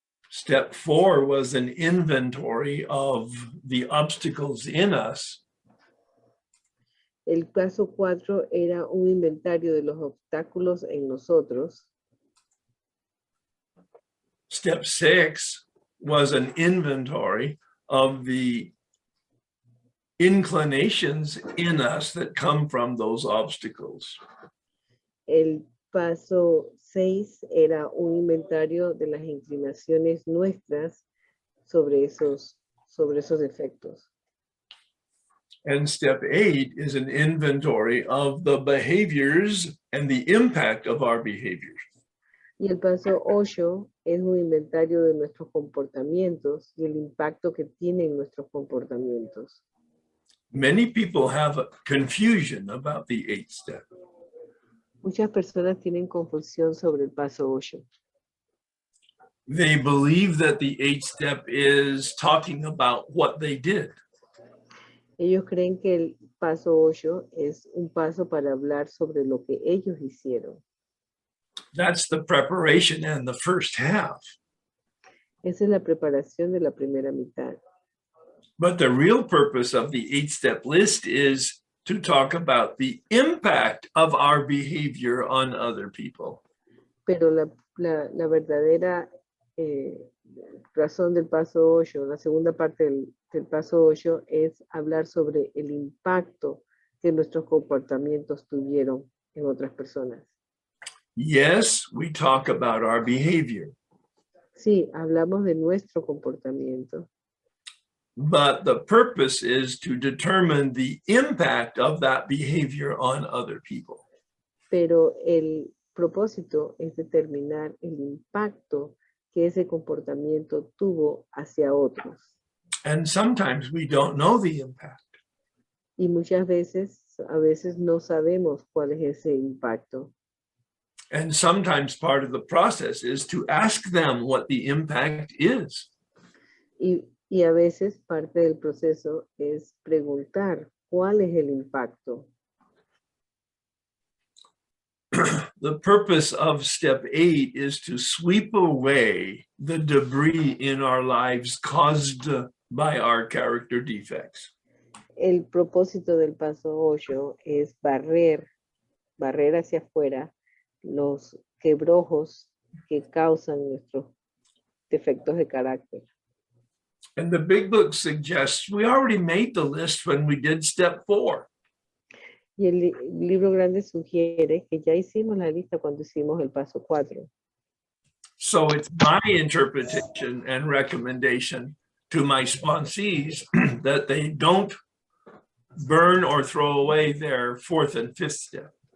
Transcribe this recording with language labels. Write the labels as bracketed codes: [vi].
[en] Step 4 was an inventory of the obstacles in us. [es] El paso 4 era un inventario de los obstáculos en nosotros. [en] Step 6 was an inventory of the inclinations in us that come from those obstacles. [es] El paso 6 era un inventario de las inclinaciones nuestras sobre esos efectos. [en] And step 8 is an inventory of the behaviors and the impact of our behaviors. [es] Y el paso 8 es un inventario de nuestros comportamientos y el impacto que tienen nuestros comportamientos. [en] Many people have a confusion about the 8th step. [es] Muchas personas tienen confusión sobre el paso 8. [en] They believe that the 8th step is talking about what they did. [es] Ellos creen que el paso 8 es un paso para hablar sobre lo que ellos hicieron. [en] That's the preparation and the first half. [es] Esa es la preparación de la primera mitad. [en] But the real purpose of the 8-step list is to talk about the impact of our behavior on other people. [es] Pero la verdadera razón del paso 8, la segunda parte del paso 8 es hablar sobre el impacto que nuestros comportamientos tuvieron en otras personas. [en] Yes, we talk about our behavior. [es] Sí, hablamos de nuestro comportamiento. [en] But the purpose is to determine the impact of that behavior on other people. [es] Pero el propósito es determinar el impacto que ese comportamiento tuvo hacia otros. [en] And sometimes we don't know the impact. [es] Y muchas veces, a veces no sabemos cuál es ese impacto. [en] And sometimes part of the process is to ask them what the impact is. [es] Y a veces parte del proceso es preguntar cuál es el impacto. [en] The purpose of step 8 is to sweep away the debris in our lives caused by our character defects. [es] El propósito del paso 8 es barrer hacia afuera los quebrojos que causan nuestros defectos de carácter. [en] And the big book suggests we already made the list when we did step 4. [es] Y el libro grande sugiere que ya hicimos la lista cuando hicimos el paso 4. [en] So it's my interpretation and recommendation to my sponsees that they don't burn or throw away their 4th and 5th step.